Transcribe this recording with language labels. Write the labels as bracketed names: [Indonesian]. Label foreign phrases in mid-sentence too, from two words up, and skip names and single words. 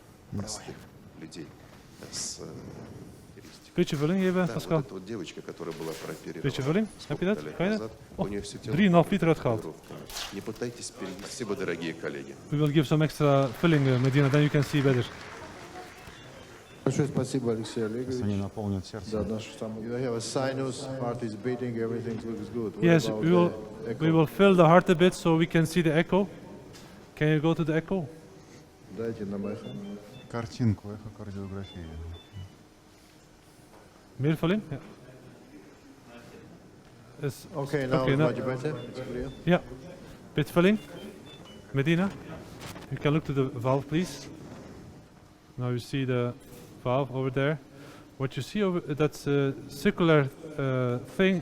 [Russian] простых людей с [Dutch] Beetje vulling even, [Russian] Да, вот Pascal. эта вот девочка, которая была прооперирована [Dutch] Beetje vulling. Heb je dat? [Russian] сколько-то лет [Dutch] Kan je dat? [Russian] назад, Oh, у нее все тело [Dutch] 3,5 liter uitgehaald. [Russian] татуировками. Не пытайтесь перевести, дорогие коллеги. [English] We will give some extra filling, Medina, then you can see better. [Russian] Большое спасибо, Алексей Если они Олегович. наполнят сердце. Да, наш самый. [English] You have a sinus, heart is beating, everything looks good. What Yes, about we will. the echo? We will fill the heart a bit so we can see the echo. Can you go to the echo? [Russian] Дайте нам эхо. Картинку, эхокардиографии. [English] Meer filling? Yeah. Is Okay, now okay, it's now- much better. It's clear. Yeah. Bit filling. Medina, you can look to the valve, please. Now you see the valve over there. What you see over that's a circular thing.